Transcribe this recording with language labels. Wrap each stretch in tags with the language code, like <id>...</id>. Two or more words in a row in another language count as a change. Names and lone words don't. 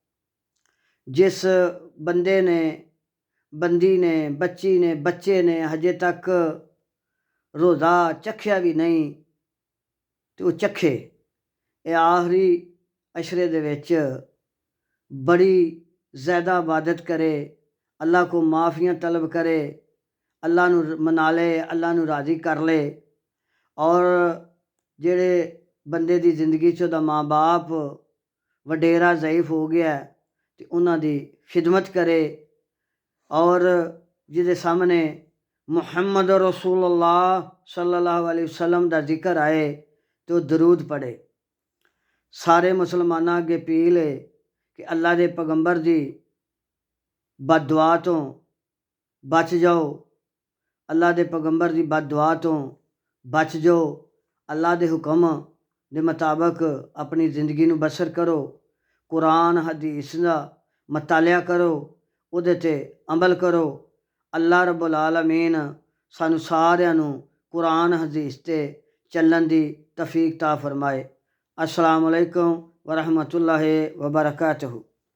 <pa>ਜਿਸ ਬੰਦੇ ਨੇ, ਬੰਦੀ ਨੇ, ਬੱਚੀ ਨੇ, ਬੱਚੇ ਨੇ ਹਜੇ ਤਕ ਰੋਜ਼ਾ ਚਖਿਆ ਭੀ ਨਹੀਂ ਤੋ ਵਹ ਚਖੇ। ਯੇ ਆਖ਼ਰੀ ਅਸ਼ਰੇ ਦੇ ਵਿਚ ਬੜੀ ਜ਼ਿਆਦਾ ਇਬਾਦਤ ਕਰੇ, ਅੱਲਾਹ ਕੋ ਮਾਫ਼ੀਆਂ ਤਲਬ ਕਰੇ, ਅੱਲਾਹ ਨੂੰ ਮਨਾ ਲੇ, ਅੱਲਾਹ ਨੂੰ ਰਾਜ਼ੀ ਕਰ ਲੇ। ਔਰ ਜੇੜ੍ਹੇ ਬੰਦੇ ਦੀ ਜ਼ਿੰਦਗੀ ਚ ਉਹਦਾ ਮਾਂ ਬਾਪ ਵਡੇਰਾ ਜ਼ਈਫ਼ ਹੋ ਗਿਆ ਤੋ ਉਨ੍ਹਾਂ ਦੀ ਖ਼ਿਦਮਤ ਕਰੇ, ਔਰ ਜਿਹਦੇ ਸਾਮ੍ਹਣੇ</pa> <ar>محمد رسول الله صلى الله عليه وسلم</ar> <pa>ਕਾ ਜ਼ਿਕਰ ਆਏ ਤੋ ਦਰੂਦ ਪੜ੍ਹੇ। ਸਾਰੇ ਮੁਸਲਮਾਨਾਂ ਅੱਗੇ ਅਪੀਲ ਹੈ ਕਿ ਅੱਲਾਹ ਕੇ ਪੈਗ਼ੰਬਰ ਕੀ ਬਦਦੁਆ ਤੋ ਬਚ ਜਾਓ, ਅੱਲਾਹ ਕੇ ਪੈਗ਼ੰਬਰ ਕੀ ਬਦਦੁਆ ਤੋ ਬਚ ਜਾਓ। ਅੱਲਾਹ ਕੇ ਹੁਕਮ ਕੇ ਮੁਤਾਬਿਕ ਅਪਨੀ ਜ਼ਿੰਦਗੀ ਨੂੰ ਬਸਰ ਕਰੋ, ਕੁਰਾਨ ਹਦੀਸ ਕਾ ਮਤਾਲਿਆ ਕਰੋ, ਉਹਦੇ ਤੇ ਅਮਲ ਕਰੋ।</pa> <ar>الله رب العالمين</ar> <pa>ਸਾਨੂੰ ਸਾਰਿਆਂ ਨੂੰ ਕੁਰਾਨ ਹਦੀਸ ਤੇ ਚੱਲਣ ਦੀ ਤੌਫ਼ੀਕ ਤਾ ਫ਼ਰਮਾਏ।</pa> <ar>السلام عليكم ورحمة الله وبركاته.</ar>